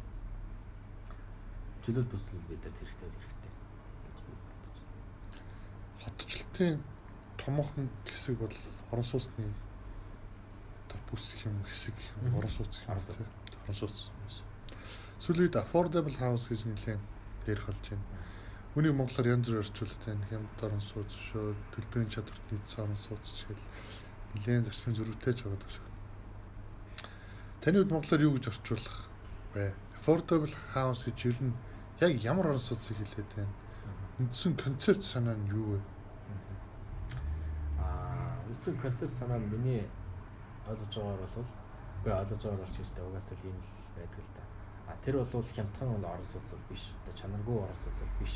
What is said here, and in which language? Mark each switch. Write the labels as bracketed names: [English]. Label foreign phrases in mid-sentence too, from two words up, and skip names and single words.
[Mongolian] Чөлөөт бүсэл бид нар хэрэгтэй гэж би бодож байна. Хотчлтын томоохон хэсэг бол орон сууцны бүс юм хэсэг орон сууц юм. Орон сууц. Сүүлийн [English] affordable house [Mongolian] гэж нэлээд ярих болж байна. Үүнийг монголоор янз бүр орчуулдаг байна. Хямд орон сууц шүү, төлбөрийн чадварт нийцсэн орон сууц чигээр нэлээд зарчмын зөрүүтэй ч байгаа шүү. Таны хувьд монголоор юу гэж орчуулах вэ? [English] Affordable house [Mongolian] гэж ер нь яг ямар орон сууцыг хэлээд байна? Үндсэн концепт санаа нь юу вэ? Үндсэн концепт санаа нь миний ойлгож байгаагаар бол үгүй ойлгож байгаагаар ч гэсэн угаасаа л юм л байдаг л да. Тэр бол хямдхан орон сууц бол биш. Одоо чанаргүй орон сууц бол биш.